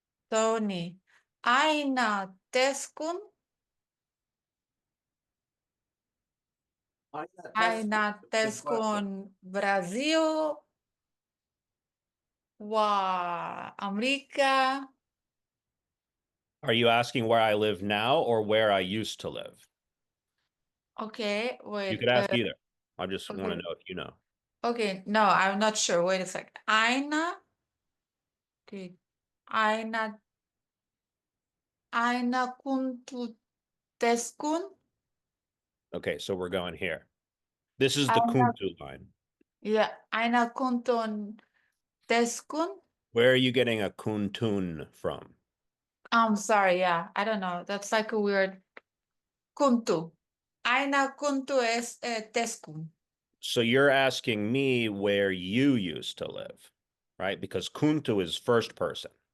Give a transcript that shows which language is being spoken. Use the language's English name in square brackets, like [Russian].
[Arabic] توني أين تسكن؟ أين تسكن برازيل وأمريكا؟ [English] Are you asking where I live now or where I used to live? Okay, You wait. could ask either. I just want to Okay, know if you know. okay. No, I'm not sure. Wait a second. Okay. [Arabic] أين أين كنت تسكن؟ [English] Okay, so we're going here. This is the [Arabic] أين [English] Kuntu line. Yeah, [Arabic] أين كنتم تسكن? [English] Where are you getting a kuntun from? I'm sorry, yeah, I don't know. That's like a weird كنت. [Arabic] أين كنت تسكن? [English] So you're asking me where you used to live, right? Because kuntu is first person.